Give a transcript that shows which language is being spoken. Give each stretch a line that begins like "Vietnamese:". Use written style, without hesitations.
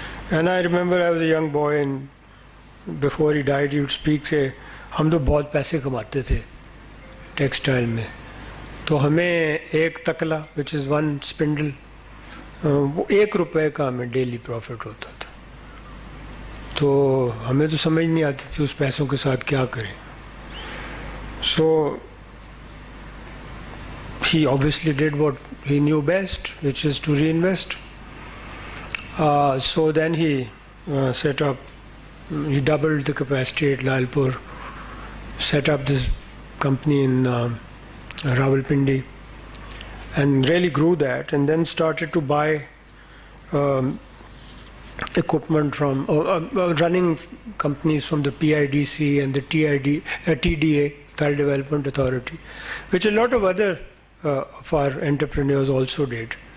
English: And I remember I was a young boy, and before he died, he would speak, say,
Hindi: हम तो बहुत पैसे कमाते थे टेक्सटाइल में, तो हमें एक तकला,
English: which is one spindle,
Hindi: वो ₹1 का हमें डेली प्रॉफिट होता था. तो हमें तो समझ नहीं आती थी उस पैसों के साथ क्या करें.
English: So he obviously did what he knew best, which is to reinvest. So then he set up, he doubled the capacity at Lailpur, set up this company in Rawalpindi, and really grew that, and then started to buy equipment from running companies from the PIDC and the TDA, Thal Development Authority, which a lot of other of our entrepreneurs also did.